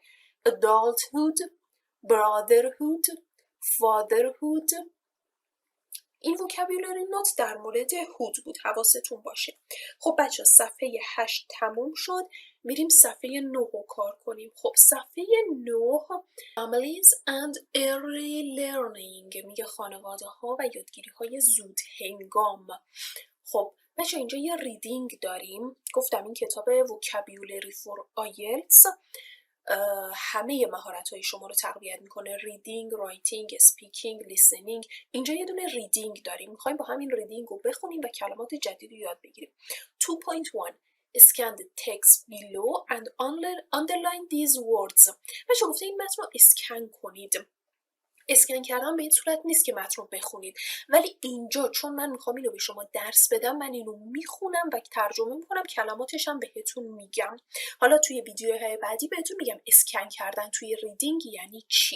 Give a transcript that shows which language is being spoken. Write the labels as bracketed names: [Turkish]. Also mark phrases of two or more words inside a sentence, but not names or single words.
[English] adulthood، brotherhood، fatherhood. [Persian] این [English] vocabulary note [Persian] در مورد هود بود، حواستون باشه. خب بچه صفحه 8 تموم شد، میریم صفحه 9 رو کار کنیم. خب صفحه 9 [English] families and early learning [Persian] میگه خانواده ها و یادگیری های زود هنگام. خب بچه اینجا یه ریدینگ داریم. گفتم این کتاب vocabulary for IELTS همه مهارت های شما رو تقویت میکنه. [English] reading, writing, speaking, listening. [Persian] اینجا یه دونه ریدینگ داریم، میخوایم با همین ریدینگ رو بخونیم و کلمات جدید رو یاد بگیریم. [English] 2.1 Scan the text below and underline these words. [Persian] بچه گفته این متن رو اسکن کنید. اسکن کردن به این صورت نیست که متن رو بخونید، ولی اینجا چون من میخوام اینو به شما درس بدم، من اینو میخونم و ترجمه میکنم، کلماتش هم بهتون میگم. حالا توی ویدیوهای بعدی بهتون میگم اسکن کردن توی ریدینگ یعنی چی.